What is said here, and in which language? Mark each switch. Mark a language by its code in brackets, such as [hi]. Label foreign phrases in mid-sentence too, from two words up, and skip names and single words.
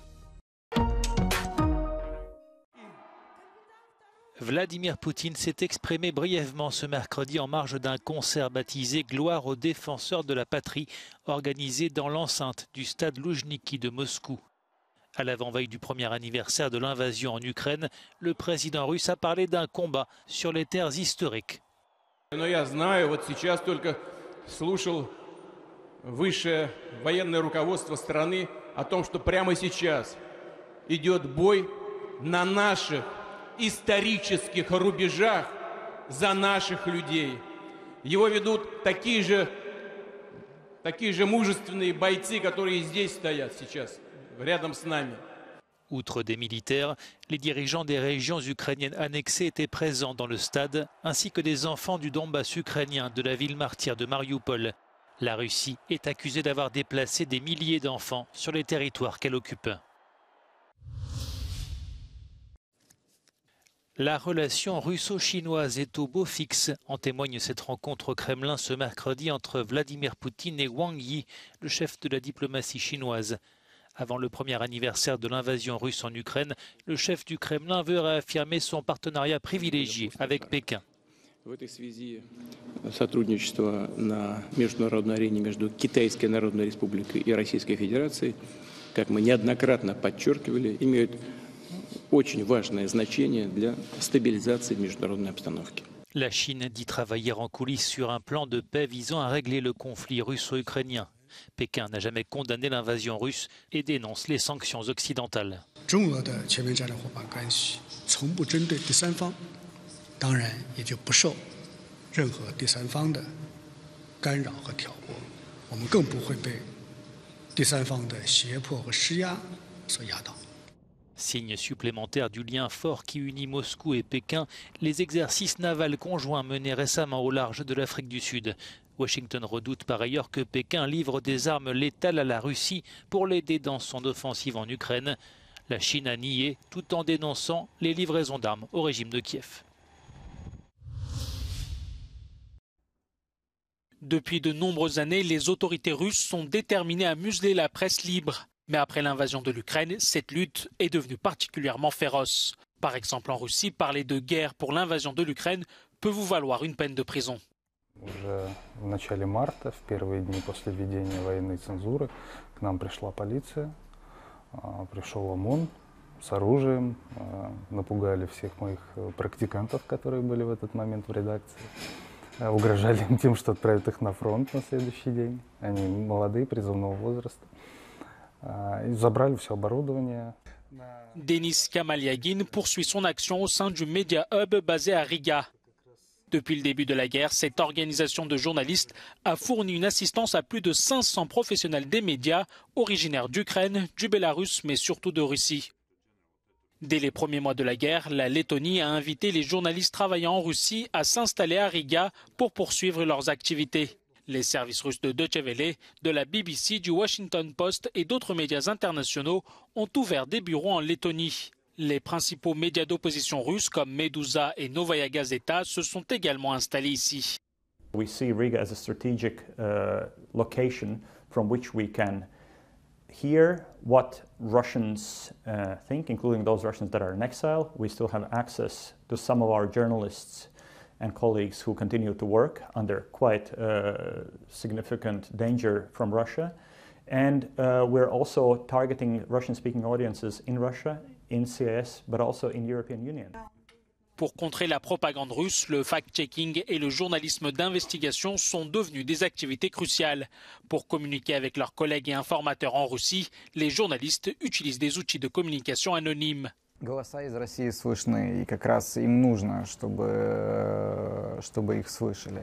[fr] Vladimir Poutine s'est exprimé brièvement ce mercredi en marge d'un concert baptisé Gloire aux défenseurs de la patrie, organisé dans l'enceinte du stade Loujniki de Moscou. À l'avant-veille du premier anniversaire de l'invasion en Ukraine, le président russe a parlé d'un combat sur les terres historiques. [ru] Я знаю, вот сейчас только слушал высшее военное руководство страны о том, что прямо сейчас идет бой на наших исторических рубежах за наших людей. Его ведут такие же мужественные бойцы, которые здесь стоят сейчас, рядом с нами. [fr] Outre des militaires, les dirigeants des régions ukrainiennes annexées étaient présents dans le stade, ainsi que des enfants du Donbass ukrainien de la ville martyre de Mariupol. La Russie est accusée d'avoir déplacé des milliers d'enfants sur les territoires qu'elle occupe. La relation russo-chinoise est au beau fixe. En témoigne cette rencontre au Kremlin ce mercredi entre Vladimir Poutine et Wang Yi, le chef de la diplomatie chinoise. Avant le premier anniversaire de l'invasion russe en Ukraine, le chef du Kremlin veut réaffirmer son partenariat privilégié avec Pékin. [ru] В этой связи сотрудничество на международной арене между Китайской Народной Республикой и Российской Федерацией, как мы неоднократно подчеркивали, имеют очень важное значение для стабилизации международной обстановки. [fr] La Chine dit travailler en coulisses sur un plan de paix visant à régler le conflit russo-ukrainien. Pékin n'a jamais condamné l'invasion russe et dénonce les sanctions occidentales. [zh] 中俄的全面战略伙伴关系从不针对第三方，当然也就不受任何第三方的干扰和挑拨。我们更不会被第三方的胁迫和施压所压倒。 [fr] Signe supplémentaire du lien fort qui unit Moscou et Pékin, les exercices navals conjoints menés récemment au large de l'Afrique du Sud. Washington redoute par ailleurs que Pékin livre des armes létales à la Russie pour l'aider dans son offensive en Ukraine. La Chine a nié tout en dénonçant les livraisons d'armes au régime de Kiev. Depuis de nombreuses années, les autorités russes sont déterminées à museler la presse libre. Mais après l'invasion de l'Ukraine, cette lutte est devenue particulièrement féroce. Par exemple, en Russie, parler de guerre pour l'invasion de l'Ukraine peut vous valoir une peine de prison. [ru] Уже в начале марта, в первые дни после введения военной цензуры, к нам пришла полиция, пришел ОМОН с оружием, напугали всех моих практикантов, которые были в этот момент в редакции, угрожали им тем, что отправят их на фронт на следующий dень. Они молодые, призывного возраста. Ils забрали все оборудование. [fr] Denis Kamaliagin poursuit son action au sein du Media Hub basé à Riga. Depuis le début de la guerre, cette organisation de journalistes a fourni une assistance à plus de 500 professionnels des médias, originaires d'Ukraine, du Bélarus, mais surtout de Russie. Dès les premiers mois de la guerre, la Lettonie a invité les journalistes travaillant en Russie à s'installer à Riga pour poursuivre leurs activités. Les services russes de Deutsche Welle, de la BBC, du Washington Post et d'autres médias internationaux ont ouvert des bureaux en Lettonie. Les principaux médias d'opposition russes comme Meduza et Novaya Gazeta se sont également installés ici. [en] We see Riga as a strategic location from which we can hear what Russians think, including those Russians that are in exile. We still have access to some of our journalists and colleagues who continue to work under quite significant danger from Russia. And we're also targeting Russian-speaking audiences in Russia, in CIS, but also in European Union. [fr] Pour contrer la propagande russe, le fact-checking et le journalisme d'investigation sont devenus des activités cruciales. Pour communiquer avec leurs collègues et informateurs en Russie, les journalistes utilisent des outils de communication anonymes. [ru] Голоса из России слышны, и как раз им нужно, чтобы их слышали.